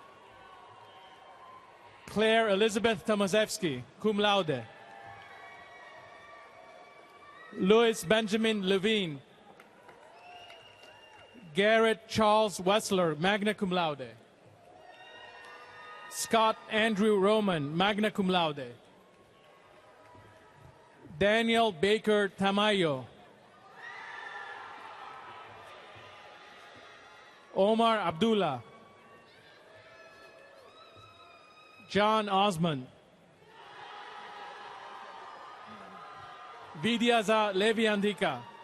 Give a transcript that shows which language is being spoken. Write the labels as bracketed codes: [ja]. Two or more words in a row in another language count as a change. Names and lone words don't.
[en] Claire Elizabeth Tomaszewski, [la] cum laude. [en] Louis Benjamin Levine. Garrett Charles Wessler, [la] magna cum laude. [en] Scott Andrew Roman, [la] magna cum laude. [en] Daniel Baker Tamayo. Omar Abdullah. John Osmond. Vidyaza Leviandika.